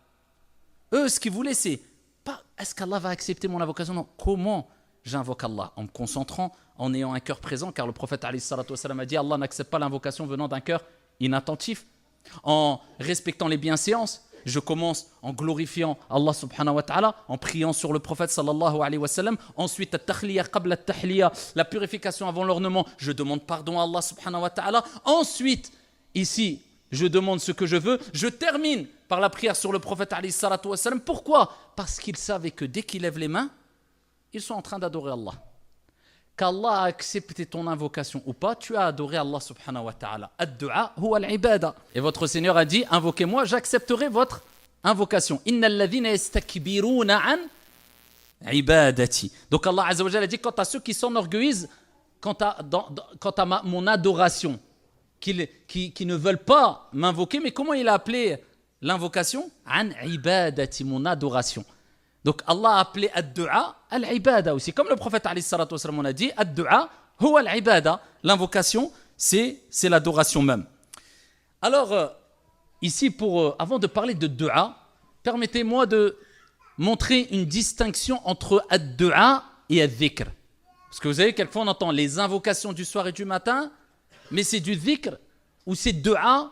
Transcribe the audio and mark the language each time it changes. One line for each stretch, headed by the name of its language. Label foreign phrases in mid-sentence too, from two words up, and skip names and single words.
French: Eux, ce qu'ils voulaient, c'est pas est-ce qu'Allah va accepter mon invocation? Non, comment j'invoque Allah? En me concentrant, en ayant un cœur présent, car le prophète
Arabic: عليه الصلاة والسلام
French: a dit Allah n'accepte pas l'invocation venant d'un cœur inattentif. En respectant les bienséances, je commence en glorifiant Allah
Arabic: سبحانه وتعالى,
French: en priant sur le prophète
Arabic: صلى الله عليه وسلم. Ensuite, التخلية قبل التحلية,
French: la purification avant l'ornement, je demande pardon à Allah
Arabic: سبحانه وتعالى.
French: Ensuite, ici, je demande ce que je veux. Je termine par la prière sur le prophète
Arabic: عليه الصلاة والسلام.
French: Pourquoi? Parce qu'ils savaient que dès qu'ils lèvent les mains, ils sont en train d'adorer Allah. qu'Allah a accepté ton invocation ou pas, tu as adoré Allah
Arabic: سبحانه وتعالى. الدعاء هو العبادة.
French: Et votre Seigneur a dit, invoquez-moi, j'accepterai votre invocation.
Arabic: إن الذين يستكبرون عن عبادتي.
French: Donc Allah
Arabic: عز وجل
French: a dit, quant à ceux qui s'enorgueillissent, quant à mon adoration, qui ne veulent pas m'invoquer, mais comment il a appelé l'invocation?
Arabic: عن عبادتي,
French: mon adoration. Donc Allah a appelé
Arabic: الدعاء العبادة
French: aussi. Comme le prophète
Arabic: عليه الصلاة والسلام
French: on a dit,
Arabic: الدعاء هو العبادة.
French: L'invocation, c'est l'adoration même. Alors, ici, avant de parler de du'a, permettez-moi de montrer une distinction entre ad-du'a et ad-dhikr. Parce que vous savez, quelquefois on entend les invocations du soir et du matin, mais c'est du dhikr ou c'est du'a.